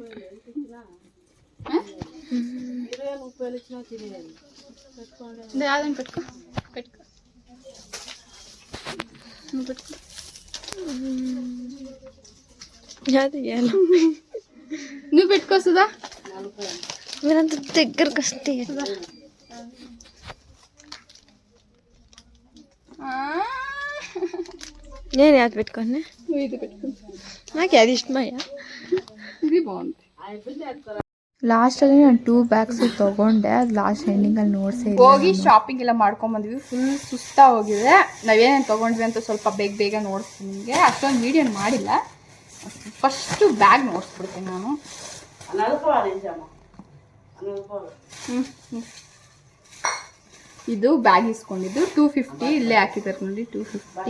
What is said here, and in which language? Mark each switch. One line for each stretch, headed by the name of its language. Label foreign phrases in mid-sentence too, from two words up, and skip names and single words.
Telugu: అదని పెట్టుకో, పెట్టుకో, నువ్వు పెట్టుకోస్తుందా? మీరంత దగ్గరకు వస్తే నేను అది పెట్టుకోండి, నువ్వు ఇది పెట్టుకో. నాకు అది ఇష్టమయ్యా, ఇది బాగుంది.
Kannada: ಲಾಸ್ಟಲ್ಲಿ ನಾನು 2 ಬ್ಯಾಗ್ಸ್ ತೊಗೊಂಡೆ, ಅದು ಲಾಸ್ಟ್ ಎಂಡಿಂಗಲ್ಲಿ ನೋಡ್ಸೇ. ಹೋಗಿ ಶಾಪಿಂಗ್ ಎಲ್ಲ ಮಾಡ್ಕೊಂಬಂದ್ವಿ, ಫುಲ್ ಸುಸ್ತಾ ಹೋಗಿದೆ. ನಾವೇನೇನು ತೊಗೊಂಡ್ವಿ ಅಂತ ಸ್ವಲ್ಪ ಬೇಗ ನೋಡಿಸ್ತೀನಿ ನಿಮಗೆ. ಅಷ್ಟೊಂದು ವೀಡಿಯೋ ಮಾಡಿಲ್ಲ, ಫಸ್ಟು ಬ್ಯಾಗ್ ನೋಡಿಸ್ಬಿಡ್ತೀನಿ ನಾನು. ಇದು ಬ್ಯಾಗ್ ಇಸ್ಕೊಂಡಿದ್ದು 250, ಇಲ್ಲೇ ಹಾಕಿದ್ದಾರೆ ನೋಡಿ 250.